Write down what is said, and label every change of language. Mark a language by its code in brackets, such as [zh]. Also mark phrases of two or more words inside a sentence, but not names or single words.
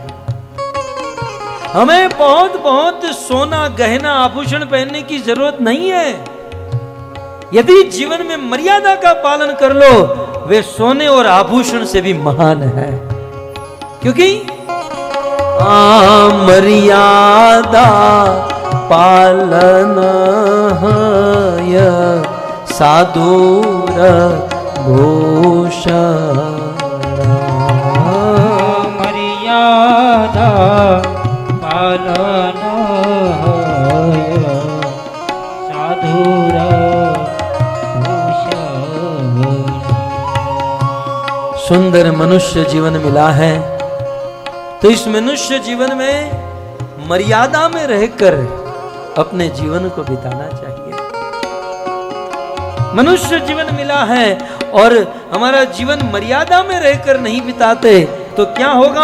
[hi] हमें बहुत बहुत सोना गहना आभूषण पहनने की जरूरत नहीं है। यदि जीवन में मर्यादा का पालन कर लो, वे सोने और आभूषण से भी महान है। [bn] क्योंकि মর্যাদা পালন হয় সাধুর ভূষণ মর্যাদা পালন হয় সাধুর ভূষণ। [hi] सुंदर मनुष्य जीवन मिला है, तो इस मनुष्य जीवन में मर्यादा में रहकर अपने जीवन को बिताना चाहिए। मनुष्य जीवन मिला है और हमारा जीवन मर्यादा में रहकर नहीं बिताते तो क्या होगा?